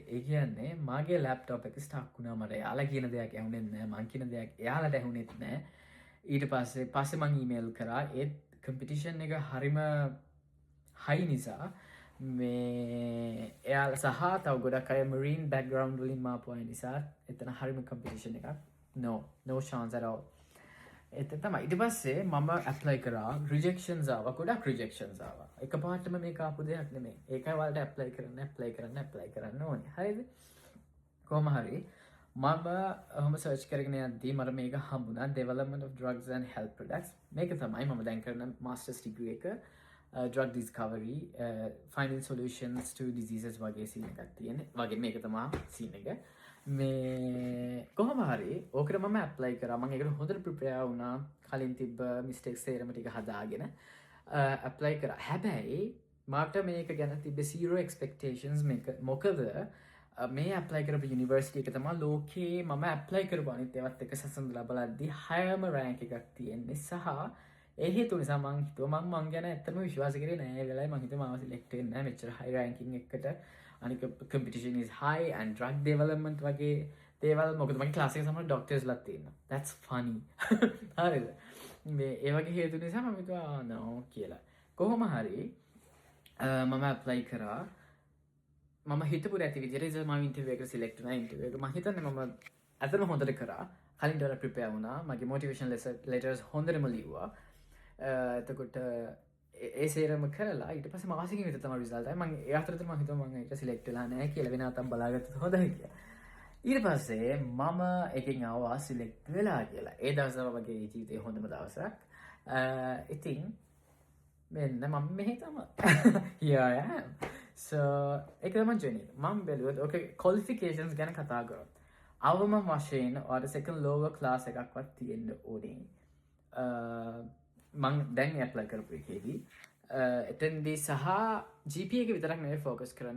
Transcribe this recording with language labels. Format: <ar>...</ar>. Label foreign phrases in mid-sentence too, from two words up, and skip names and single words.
<si>ඒ කියන්නේ මගේ ලැප්ටොප් එක ස්ටක් වුණා. මට එයාලා කියන දෙයක් ඇහුනේ නැහැ. මං කියන දෙයක් එයාලට ඇහුනේත් නැහැ. ඊට පස්සේ මං ඊමේල් කරා. ඒත් කම්පිටිෂන් එක හරිම හයි නිසා මේ එයාල සහ තව ගොඩක් අය</si> <en>marine background</en> <si>වලින් ආපු අය නිසා එතන හරිම කම්පිටිෂන් එකක්.</si> <en>no chance at all.</en> <si>එතන තමයි. ඊට පස්සේ මම ඇප්ලයි කරා. රිජෙක්ෂන්ස් ආවා. ගොඩක් රිජෙක්ෂන්ස් ආවා. එකපාරටම මේක ආපු දෙයක් නෙමෙයි. ඒකයි ඔයාලට ඇප්ලයි කරන්න ඕනේ. හරිද? කොහොම හරි මම ඔහොම සර්ච් කරගෙන යද්දී මට මේක හම්බුණා</si> <en>development of drugs and health products.</en> <si>මේක තමයි මම දැන් කරන</si> <en>masters degree</en> <si>එක.</si> <en>drug discovery, finding solutions to diseases</en> <si>වගේ සීන් එකක් තියෙන. වගේ මේක තමයි සීන් එක. මේ කොහොම හරි ඕකට මම ඇප්ලයි කරා. මම ඒකට හොඳට ප්‍රිපෙයාර් වුණා. කලින් තිබ්බ මිස්ටේක්ස් සේරම ටික හදාගෙන ඇප්ලයි කරා. හැබැයි මට මේක ගැන තිබ්බ</si> <en>zero expectations</en> <si>මේක. මොකද මේ ඇප්ලයි කරපු යුනිවර්සිටි එක තමයි ලෝකේ මම ඇප්ලයි කරපු අනිත් ඒවත් එක සසඳලා බලද්දී 6ම රෑන්ක් එකක් තියෙන්නේ. සහ ඒ හේතු නිසා මං හිතුවා මං ගැන ඇත්තටම විශ්වාස කරේ නෑ. ඒ වෙලාවේ මං හිතුවා මාව සිලෙක්ට් වෙන්නේ නෑ මෙච්චර</si> <en>high ranking</en> <si>එකකට.</si> <en>අනික competition is high and drug development</en> <si>වගේ දේවල්. මොකද මගේ ක්ලාස් එකේ සමහර ඩොක්ටර්ස්ලාත් තියෙනවා.</si> <en>that's funny.</en> <si>හරිද? මේ ඒ වගේ හේතු නිසා මම හිතුවා no කියලා. කොහොම හරි මම ඇප්ලයි කරා. මම හිතපු නැති විදිහට ඉතින් මම ඉන්ටර්විව් එකට සිලෙක්ට් වුණා. ඉන්ටර්විව් එක මම හිතන්නේ මම අතන හොඳට කරා. කලින් ඩොලර් ප්‍රිපෙයාර් වුණා. මගේ</si> <en>motivation letters</en> <si>හොඳටම ලිව්වා. එතකොට ඒ සේරම කරලා ඊට පස්සේ මාසෙකින් විතර තමයි රිසල්ට් ආවේ. මම ඒ අතරතුර මම හිතුවා මම ඒක සිලෙක්ට් වෙලා නැහැ කියලා. වෙන අතක් බලාගත්තොත් හොඳයි කියලා. ඊට පස්සේ මම එකෙන් ආවා සිලෙක්ට් වෙලා කියලා. ඒ දවසම මගේ ජීවිතේ හොඳම දවසක්. ඉතින් මෙන්න මම මෙහෙ තමයි.</si> <en>here I am.</en> <si>So එකම ජනි මම බැලුවත් ඕක කොලිෆිකේෂන්ස් ගැන කතා කරොත් අවම වශයෙන් ඔයාට</si> <en>second lower class</en> <si>එකක්වත් තියෙන්න ඕනේ. මං දැන් ඇප්ලයි කරපු එකේදී එතනදී සහ GPA එක විතරක් නෙවෙයි ෆෝකස් කරන්න.</si>